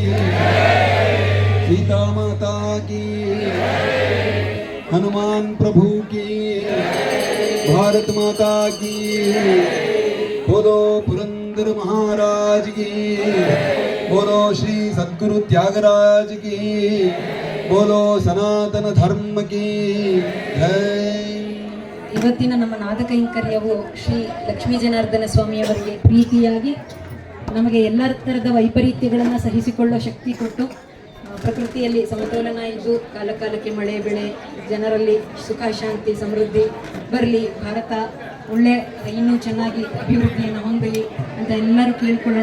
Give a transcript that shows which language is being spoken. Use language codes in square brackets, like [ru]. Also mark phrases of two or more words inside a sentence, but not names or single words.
[hi] सीता माता की, हनुमान प्रभु की, भारत माता की, बोलो पुरंदर महाराज की, बोलो श्री सद्गुरु त्यागराज की, बोलो सनातन धर्म की जय। [kn] ಇವತ್ತಿನ ನಮ್ಮ ನಾದಕೈಂಕರ್ಯವು ಶ್ರೀ ಲಕ್ಷ್ಮೀ ಜನಾರ್ದನ ಸ್ವಾಮಿಯವರಿಗೆ ಪ್ರೀತಿಯಾಗಿ ನಮಗೆ ಎಲ್ಲ ಥರದ ವೈಪರೀತ್ಯಗಳನ್ನು ಸಹಿಸಿಕೊಳ್ಳೋ ಶಕ್ತಿ ಕೊಟ್ಟು ಪ್ರಕೃತಿಯಲ್ಲಿ ಸಮತೋಲನ ಇದ್ದು ಕಾಲಕಾಲಕ್ಕೆ ಮಳೆ ಬೆಳೆ ಜನರಲ್ಲಿ ಸುಖ ಶಾಂತಿ ಸಮೃದ್ಧಿ ಬರಲಿ, ಭಾರತ ಒಳ್ಳೆ ಇನ್ನೂ ಚೆನ್ನಾಗಿ ಅಭಿವೃದ್ಧಿಯನ್ನು ಹೊಂದಲಿ ಅಂತ ಎಲ್ಲರೂ ಕೇಳ್ಕೊಳ್ಳೋಣ.